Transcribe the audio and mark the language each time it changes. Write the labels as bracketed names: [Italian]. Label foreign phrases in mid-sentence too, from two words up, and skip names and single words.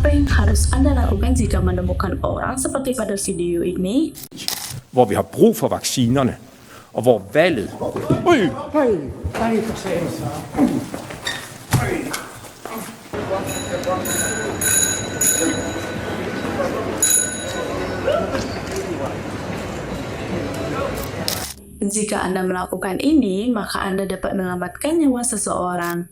[Indonesian] yang harus Anda lakukan jika menemukan orang seperti pada video ini? [Danish] Hvor vi har brug for vaccinerne, og hvor valget... [Indonesian] Jika Anda melakukan ini, maka Anda dapat menyelamatkan nyawa seseorang.